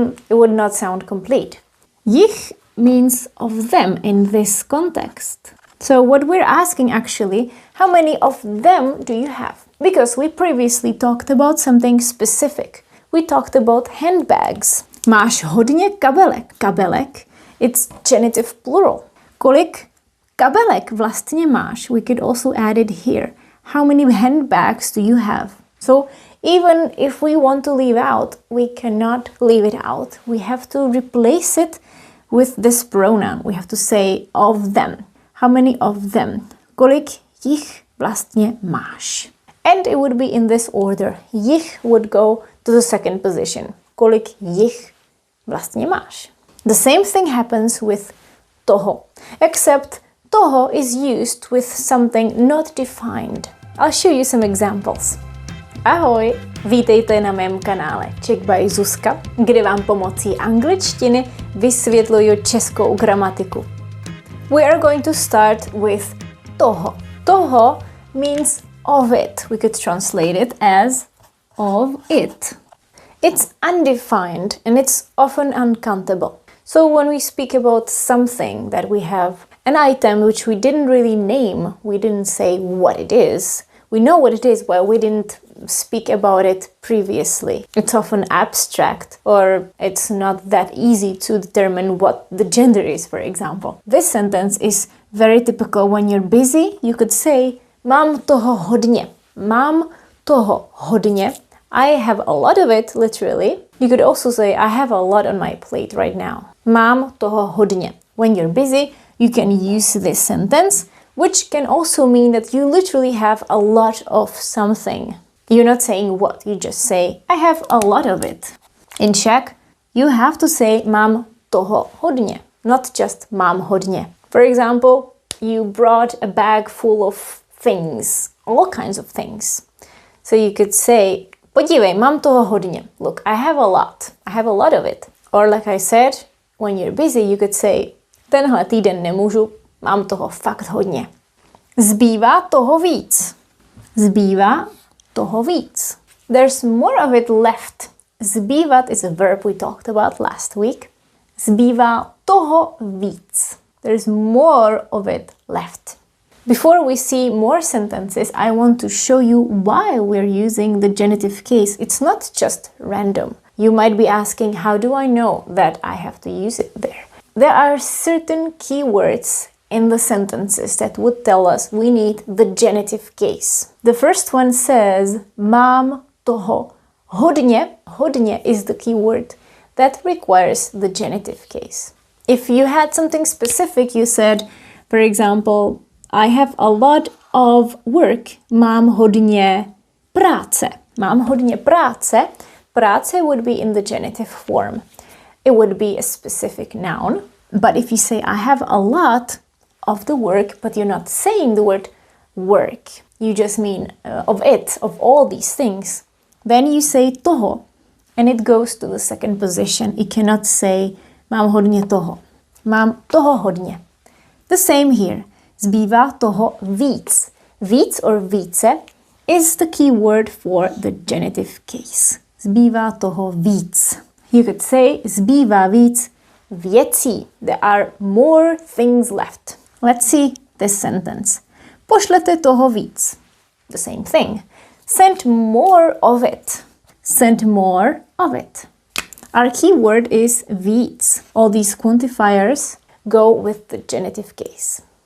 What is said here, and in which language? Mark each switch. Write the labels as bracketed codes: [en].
[en] It would not sound complete. Jich means of them in this context. So what we're asking actually, how many of them do you have? Because we previously talked about something specific. We talked about handbags. [cs] Máš hodně kabelek. [en] Kabelek, it's genitive plural. [cs] Kolik kabelek vlastně máš? [en] We could also add it here. How many handbags do you have? So even if we want to leave out, we cannot leave it out. We have to replace it with this pronoun. We have to say of them. How many of them? [cs] Kolik jich vlastně máš? [en] And it would be in this order. Jich would go to the second position. [cs] Kolik jich vlastně máš? [en] The same thing happens with TOHO, except TOHO is used with something not defined. I'll show you some examples. [cs] Ahoj, vítejte na mém kanále Czech by Zuzka, kde vám pomocí angličtiny vysvětluju českou gramatiku. [en] We are going to start with TOHO. TOHO means of it. We could translate it as of it. It's undefined and it's often uncountable. So when we speak about something that we have an item which we didn't really name, we didn't say what it is. We know what it is, but we didn't speak about it previously. It's often abstract, or it's not that easy to determine what the gender is, for example. This sentence is very typical. When you're busy, you could say, [cs] mám toho hodně. Mám toho hodně. [en] I have a lot of it, literally. You could also say, I have a lot on my plate right now. [cs] Mám toho hodně. [en] When you're busy, you can use this sentence, which can also mean that you literally have a lot of something. You're not saying what, you just say, I have a lot of it. In Czech, you have to say [cs] mám toho hodně, [en] not just [cs] mám hodně. [en] For example, you brought a bag full of things, all kinds of things. So you could say, [cs] podívej, mám toho hodně. [en] Look, I have a lot. I have a lot of it. Or like I said, when you're busy, you could say, [cs] tenhle týden nemůžu, mám toho fakt hodně. Zbývá toho víc. Zbývá toho víc. [en] There's more of it left. Zbývat is a verb we talked about last week. [cs] Zbývá toho víc. [en] There's more of it left. Before we see more sentences, I want to show you why we're using the genitive case. It's not just random. You might be asking, how do I know that I have to use it there? There are certain keywords in the sentences that would tell us we need the genitive case. The first one says, [cs] mám toho hodně. [en] Hodně is the keyword that requires the genitive case. If you had something specific, you said, for example, I have a lot of work. [cs] Mám hodně práce. Mám hodně práce. [en] Práce would be in the genitive form. It would be a specific noun. But if you say, I have a lot of the work, but you're not saying the word work, you just mean of it, of all these things, then you say toho, and it goes to the second position. You cannot say, [cs] mám hodně toho. Mám toho hodně. [en] The same here. [cs] Zbývá toho víc. [en] Víc or více is the key word for the genitive case. [cs] Zbývá toho víc. [en] You could say, [cs] zbývá víc věcí. [en] There are more things left. Let's see this sentence. [cs] Pošlete toho víc. [en] The same thing. Send more of it. Send more of it. Our key word is víc. All these quantifiers go with the genitive case.